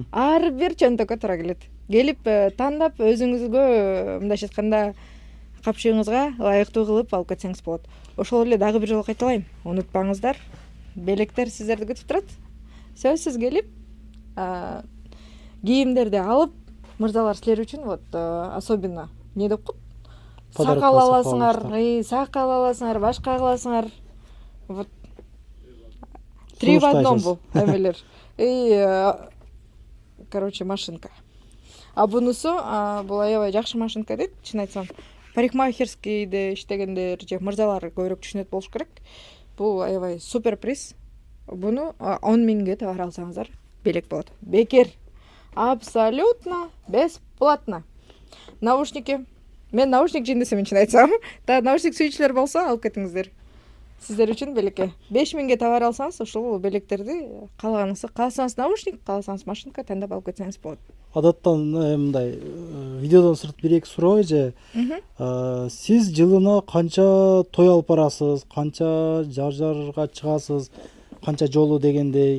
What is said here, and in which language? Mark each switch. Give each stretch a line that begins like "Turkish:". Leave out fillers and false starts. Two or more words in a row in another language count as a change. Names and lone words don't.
Kyrgyz: Ар бир чөнтөккө туура келет. Келип тандап өзүңүзгө мындайча айтканда капчыгыңызга ылайыктуу кылып алып кетсеңиз болот. Ошол эле дагы бир жолу кайталайм. Унутпаңыздар, белектер сиздерди күтүп турат. Сөзсүз келип, кийимдерди алып, мырзалар силер үчүн
Russian: вот особенно
Kyrgyz: не деп коет?
Russian: Подарок
Kyrgyz: Сакал кылсак аласыңар, болобуз сакал аласыңар, башка кыласыңар.
Russian: Вот 3 в 1
Kyrgyz: бул эмелер.
Russian: Короче, машинка.
Kyrgyz: А бунусу бул аябай жакшы машинка дейт, чын айтсам. Парикмахерскийде иштегендер же мырзалар көбүрөөк түшүнөт болуш керек. Бул аябай супер приз. Буну 10 миңге товар алсаңыздар белек болот. Бекер.
Russian: Абсолютно бесплатно. Наушники.
Kyrgyz: Мен наушник жиндесем чын айтсам. Да, наушник сүйүүчүлөр болсо алып кетиңиздер. Сиздер үчүн белекке 5 миңге товар алсаңыз, ошол белектерди кааласаңыз наушник, кааласаңыз машинка тандап алып кетсеңиз болот. Адаттан мындай видеодон сырт бир эки суроо же сиз жылына канча той алып барасыз, канча жарга чыгасыз, канча жолу дегендей.